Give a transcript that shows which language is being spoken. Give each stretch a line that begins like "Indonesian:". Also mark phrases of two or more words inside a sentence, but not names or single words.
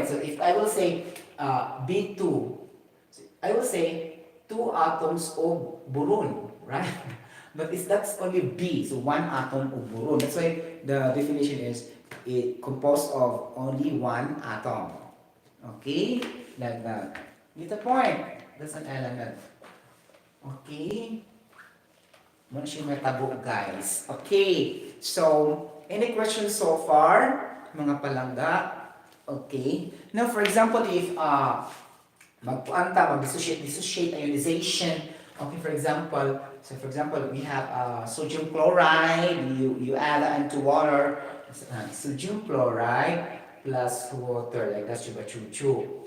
English: So if I will say B2, I will say 2 atoms of boron, right? But that's only B, so 1 atom of boron. That's why the definition is it composed of only 1 atom. Okay? Like that. Get the point. That's an element.
Cebuano: Okay? Muna siya matabo,
English: guys. Okay. So, any questions so far?
Cebuano: Mga palangga?
English: Okay. Now, for example, if mag-dissociate ionization. Okay, for example, we have sodium chloride. You add that into water. Sodium chloride plus water, like that's chuba-chuchu.